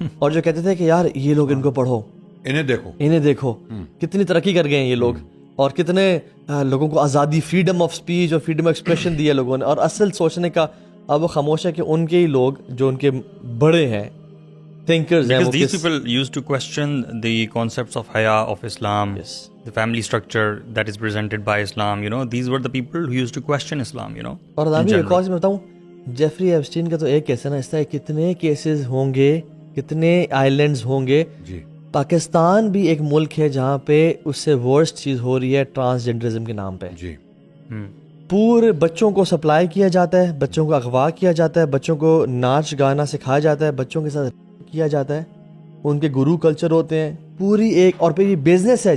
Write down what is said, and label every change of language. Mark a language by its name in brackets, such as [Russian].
[Urdu] اور جو کہتے تھے کہ یار یہ لوگ ان کو پڑھو, انہیں دیکھو کتنی ترقی کر گئے ہیں یہ لوگ, اور کتنے لوگوں کو آزادی, فریڈم آف اسپیچ اور فریڈم آف ایکسپریشن دیا لوگوں نے. اور اصل سوچنے کا اب وہ خاموش ہے کہ ان کے ہی لوگ جو ان کے بڑے ہیں thinkers ہیں, [English] because these people used to question the concepts of haya of Islam, the family structure that is presented by Islam, you know, these were the people who used to question Islam, you know. [Urdu] اور ابھی ایک اور میں بتاؤں, Jeffrey Epstein کا تو ایک case ہے نا, اس طرح کتنے کیسز ہوں گے, کتنے آئلینڈز ہوں گے. پاکستان بھی ایک ملک ہے جہاں پہ اس سے ورسٹ چیز ہو رہی ہے ٹرانسجنڈرزم کے نام پہ. پورے بچوں کو سپلائی کیا جاتا ہے, بچوں کو اغوا کیا جاتا ہے, بچوں کو ناچ گانا سکھایا جاتا ہے, بچوں کے ساتھ کیا جاتا ہے, ان کے گرو کلچر ہوتے ہیں پوری ایک, اور پھر یہ بزنس ہے.